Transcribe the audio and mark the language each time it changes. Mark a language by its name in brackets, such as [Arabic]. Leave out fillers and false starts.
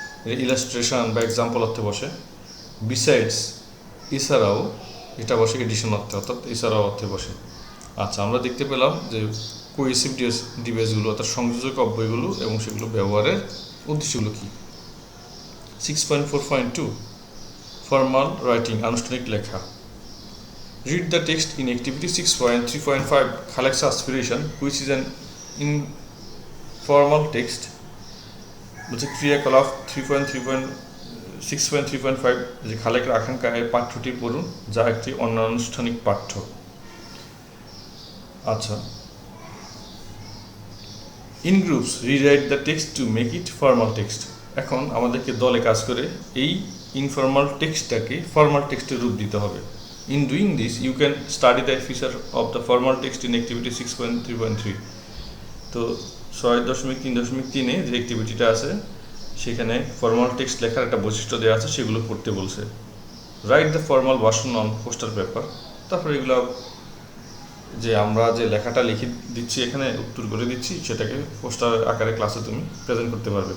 [Bangla] Illustration বা example অর্থে বসে। বিসাইডস, এছাড়াও, এটা বসে এডিশন অর্থে, অর্থাৎ এছাড়াও অর্থে বসে। আচ্ছা, আমরা দেখতে পেলাম যে কোহেসিভ ডিভাইসগুলো অর্থাৎ সংযোজক অব্যয়গুলো এবং সেগুলো ব্যবহারের উদ্দেশ্যগুলো কী। 6.4.2 ফর্মাল রাইটিং, আনুষ্ঠানিক লেখা। [English] Read the text in activity 6.3.5 Khalek's aspiration, which is an informal text. [Bangla] বলছে ক্রিয়াকলাপ 6.3.5 যে খালেকের আকাঙ্ক্ষা এই পাঠ্যটি পড়ুন, যা একটি অনানুষ্ঠানিক পাঠ্য। [English] আচ্ছা, in groups rewrite the text to make it formal text. [Bangla] এখন আমাদেরকে দলে কাজ করে এই ইনফর্মাল টেক্সটটাকে ফর্মাল টেক্সটের রূপ দিতে হবে। [English] In doing this, you can study the feature of the formal text in activity 6.3.3. [Bangla] তো 6.3.3 যে অ্যাক্টিভিটিটা আছে সেখানে ফর্মাল টেক্সট লেখার একটা বৈশিষ্ট্য দেওয়া আছে, সেগুলো পড়তে বলছে। [English] Write the formal version on poster paper. [Bangla] তারপরে এগুলো যে আমরা যে লেখাটা লিখে দিচ্ছি এখানে উত্তর করে দিচ্ছি, সেটাকে পোস্টার আকারে ক্লাসে তুমি প্রেজেন্ট করতে পারবে।